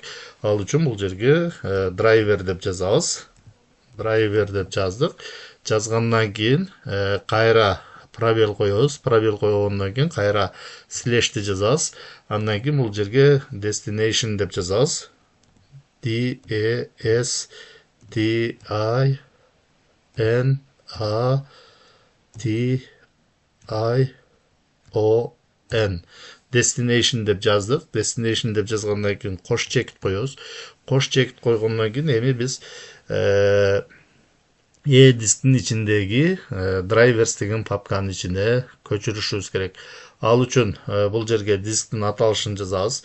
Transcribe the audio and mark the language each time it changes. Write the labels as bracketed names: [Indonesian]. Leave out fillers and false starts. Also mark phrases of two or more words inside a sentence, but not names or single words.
[Kyrgyz] Ал үчүн бул жерге драйвер деп жазабыз. Драйвер деп жаздык. Жазгандан кийин кайра пробел коебуз. Пробел койгондон кийин кайра слешти жазабыз. Андан кийин бул жерге destination деп жазабыз. [English] D-E-S-T-I-N-A-T-I-O-N. [Kyrgyz] Destination деп жаздык. Destination деп жазгандан кийин кош чекит коебуз. Кош чекит койгондон кийин эми биз E дисктин ичиндеги drivers деген папканын ичине көчүрүшүбүз керек. Ал үчүн бул жерге дисктин аталышын жазабыз.